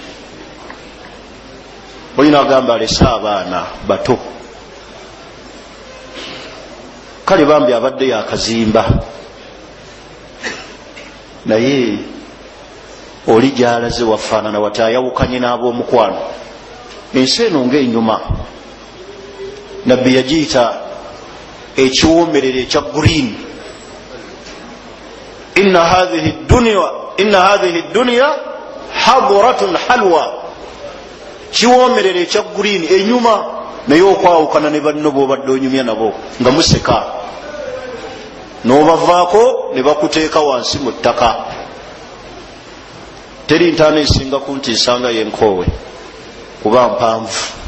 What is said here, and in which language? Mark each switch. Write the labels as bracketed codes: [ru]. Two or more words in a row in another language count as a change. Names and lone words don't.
[lg] olina agamba alese abaana bato, kale bambi abadde yakazimba, naye oli gyalaze wafaanana wati ayawukanye n'ab'omukwano. ensi eno ng'enyuma, nabbi yagiyita ekiwoomerera ekya green. [ar] إن هذه الدنيا خضرة حلوة, [lg] kiwoomerera ekya green enyuma, naye okwawukana ne banno bwobadde onyumya nabo nga museka, n'obavaako ne bakuteeka wansi mu ttaka. teri ntaana esinga kuntiisanga yenkoowe kuba mpanvu.